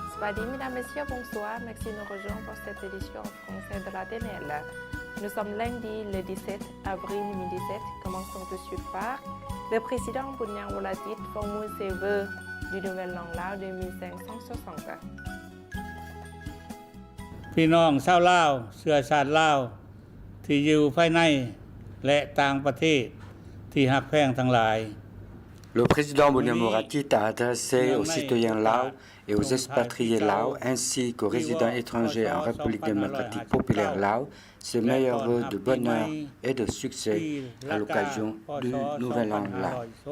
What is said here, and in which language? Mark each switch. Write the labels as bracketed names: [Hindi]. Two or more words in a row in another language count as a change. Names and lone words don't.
[French] Sawadi, mesdames, messieurs, bonsoir. Merci de nous rejoindre pour cette édition en français de la TNL. Nous sommes lundi le 17 avril 2017. Commençons tout de suite par le président Bounyang Volatilit formule ses vœux du nouvel an Lao 2560. [Lao] ພີ່ນ້ອງຊາວລາວເຊື້ອຊາດລາວທີ່ຢູ່ພາຍໃນແລະຕ່າງປະເທດທີ່ຮັກແພງທັງຫລາຍ [French] Le président Bounyang Volatilit a adressé aux citoyens laos et aux expatriés laos ainsi qu'aux résidents étrangers en République démocratique populaire Laos ses meilleurs vœux de bonheur et de succès à l'occasion du Nouvel An Lao.